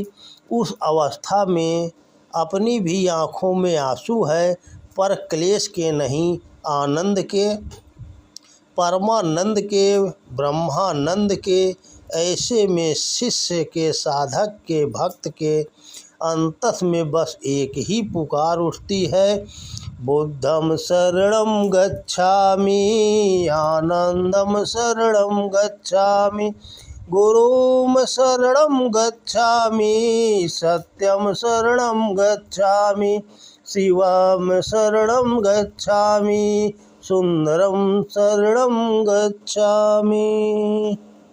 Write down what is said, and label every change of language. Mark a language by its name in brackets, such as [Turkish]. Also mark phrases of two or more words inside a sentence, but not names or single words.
[Hindi] उस अवस्था में अपनी भी आँखों में आंसू है, पर क्लेश के नहीं, आनंद के, परमानंद के, ब्रह्मानंद के। ऐसे में शिष्य के, साधक के, भक्त के अंतस में बस एक ही पुकार उठती है, [Sanskrit] बुद्धं शरणं गच्छामि, आनंदं शरणं गच्छामि, गुरुं शरणं गच्छामि, सत्यं शरणं गच्छामि, शिवं शरणं गच्छामि, सुंदरं शरणं गच्छामि।